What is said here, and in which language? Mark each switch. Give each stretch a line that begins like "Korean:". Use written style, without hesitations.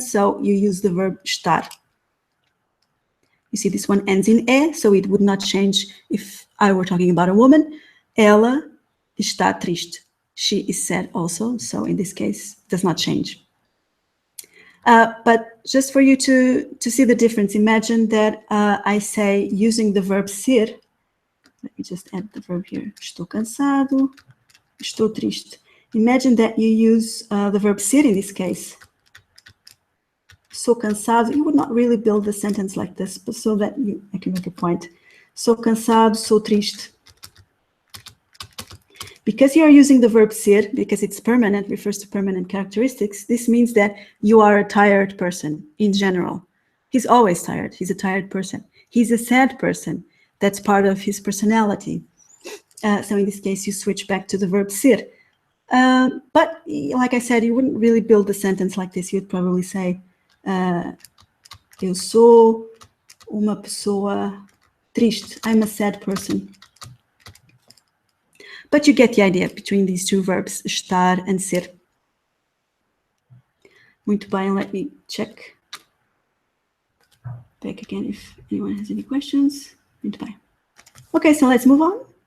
English: So you use the verb estar. You see this one ends in E, so it would not change if I were talking about a woman.
Portuguese: Ela está triste.
English: She is sad also, so in this case, it does not change. But just for you to see the difference, imagine that I say using the verb ser. Let me just add the verb here.
Portuguese: Estou cansado, estou triste.
English: Imagine that you use the verb ser in this case.
Portuguese: Sou cansado.
English: You would not really build the sentence like this, but so that I can make a point.
Portuguese: Sou cansado, sou triste.
English: Because you are using the verb ser, because it's permanent, refers to permanent characteristics, this means that you are a tired person in general. He's always tired. He's a tired person. He's a sad person. That's part of his personality. So in this case, you switch back to the verb ser. But like I said, you wouldn't really build the sentence like this. You'd probably say,
Portuguese: eu sou uma pessoa triste.
English: I'm a sad person. But you get the idea between these two verbs, estar and ser.
Portuguese: Muito bem,
English: let me check back again if anyone has any questions. Muito bem. Okay, so let's move on.